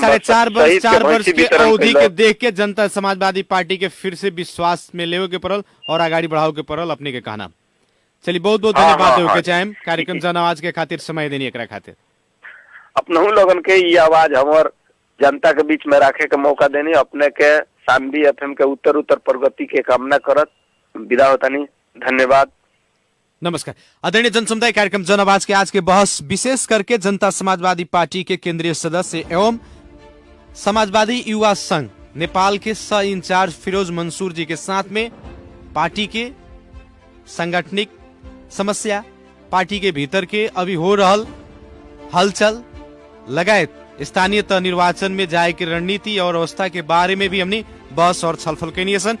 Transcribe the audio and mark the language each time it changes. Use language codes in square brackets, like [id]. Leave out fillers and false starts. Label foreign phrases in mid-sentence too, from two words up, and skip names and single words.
[bho] 4 वर्ष के अवधि के देख के जनता समाजवादी पार्टी के फिर से विश्वास में लेवे के पड़ल और आगाड़ी बढ़ावे के पड़ल, अपने के कहना। चलिए बहुत बहुत धन्यवाद देवे के चाहेम कार्यक्रम जन आवाज के खातिर समय देनी एकरा खातिर। अपनहु लोगन के ये आवाज हमर जनता के बीच में रखे के मौका देनी, अपने के शानवी एफएम के उत्तर प्रगति के कामना करत विदा होतानी। धन्यवाद, नमस्कार। आदरणीय जनसमुदाय, कार्यक्रम जन आवाज के आज के बहस विशेष करके जनता समाजवादी पार्टी के केंद्रीय सदस्य एवं समाजवादी युवा संघ नेपाल के सह इंचार्ज फिरोज मंसूर जी के साथ में पार्टी के सांगठनिक समस्या, पार्टी के भीतर के अभी हो रहल हलचल लगायत स्थानीय तह निर्वाचन में जाए की रणनीति और अवस्था के बारे में भी हमने बहस और छलफल कैनी सन।